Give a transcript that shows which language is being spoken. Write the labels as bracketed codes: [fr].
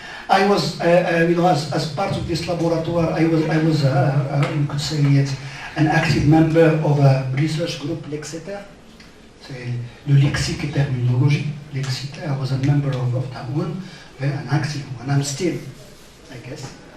[en] I was, as part of this laboratoire, I was you could say it, an active member of a research group, Lexiter. [fr] C'est le lexique et terminologie, Lexiter. [en] I was a member of that one, an active one. I'm still, I guess.